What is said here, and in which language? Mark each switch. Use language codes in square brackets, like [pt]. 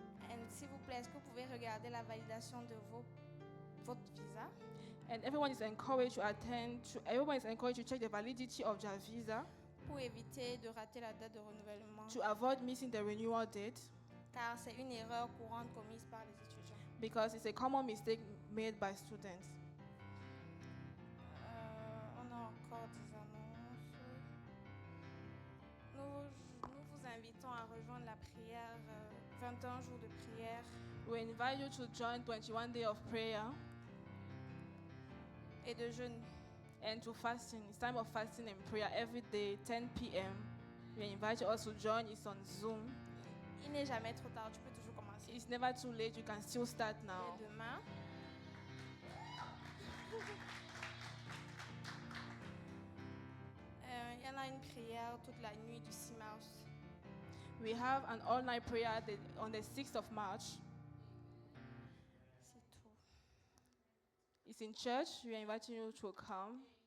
[fr] Et s'il vous plaît, est-ce que vous pouvez regarder la validation de votre visa? [en] And everyone is encouraged to everyone is encouraged to check the validity of their visa [fr] Pour éviter de rater la date de renouvellement. [en] to avoid missing the renewal date, [fr] Car c'est une erreur courante commise par les étudiants. [en] because it's a common mistake made by students. [fr] On a encore des annonces. Nous vous invitons à rejoindre la prière, 21 jours de prière. [en] We invite you to join 21 days of prayer [fr] Et de jeûne. [en] and to fasting. It's time of fasting and prayer every day, 10 p.m. We invite you also to join. It's on Zoom. [fr] Il n'est jamais trop tard, tu peux toujours commencer. [en] It's never too late. You can still start now. [fr] Et demain, il y en a une prière toute la nuit du 6 mars. [en] We have an all-night prayer on the 6th of March. [fr] C'est tout. [en] It's in church. We are inviting you to come.